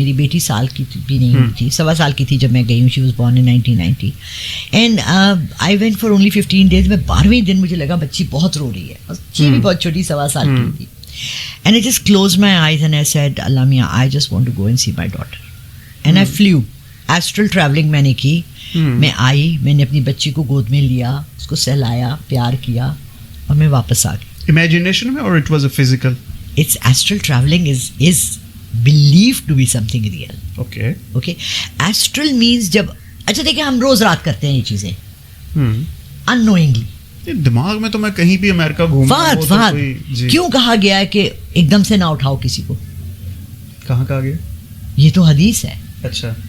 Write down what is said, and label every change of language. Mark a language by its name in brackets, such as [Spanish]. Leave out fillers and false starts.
[Urdu] میری بیٹی سال کی بھی نہیں ہوئی تھی, 1.25 سال کی تھی جب میں گئی ہوں. [English] She was born in 1990 and I went for only 15 days. [Urdu] میں 12ویں دن مجھے لگا بچی بہت رو رہی ہے, بچی بھی بہت چھوٹی, 1.25 سال کی تھی. [English] And I just closed my eyes and I said Allah میاں I just want to go and see my daughter. And I flew. [Urdu] Astral travelling میں نے کی. میں آئی, میں نے اپنی بچی کو گود میں لیا, اس کو سہلایا, پیار کیا, اور میں واپس آ گئی. [English] Imagination [Urdu] میں, [English] or it was a physical? It's astral traveling is believed to be something real. Okay. Okay. Astral means [Urdu] جب, اچھا دیکھیں ہم روز رات کرتے ہیں یہ چیزیں unknowingly. دماغ میں تو میں کہیں بھی امریکہ گھوما. کیوں کہا گیا ہے کہ ایک دم سے نہ اٹھاؤ کسی کو؟ کہاں کہا گیا؟ یہ تو حدیث ہے. اچھا.